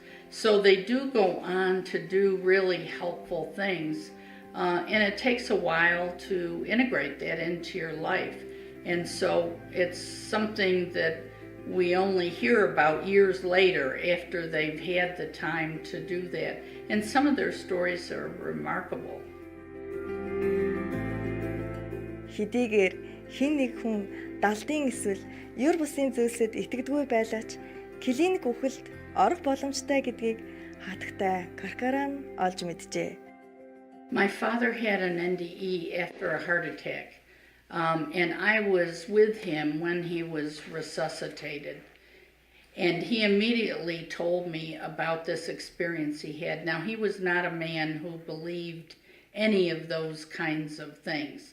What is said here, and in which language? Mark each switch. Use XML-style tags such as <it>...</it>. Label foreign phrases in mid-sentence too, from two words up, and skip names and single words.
<en>So they do go on to do really helpful things, and it takes a while to integrate that into your life. And so it's something that we only hear about years later after they've had the time to do that. And some of their stories are remarkable.</en> <mn>Хэдийгээр хэн нэг хүн далдын эсвэл ер бусын зүйлсэд итгэдэггүй байлаач клиник үхэлд орох боломжтой гэдгийг хатагтай Corcoran олж мэджээ.</mn> <en>My father had an NDE after a heart attack. And I was with him when he was resuscitated. And he immediately told me about this experience he had. Now, he was not a man who believed any of those kinds of things.</en>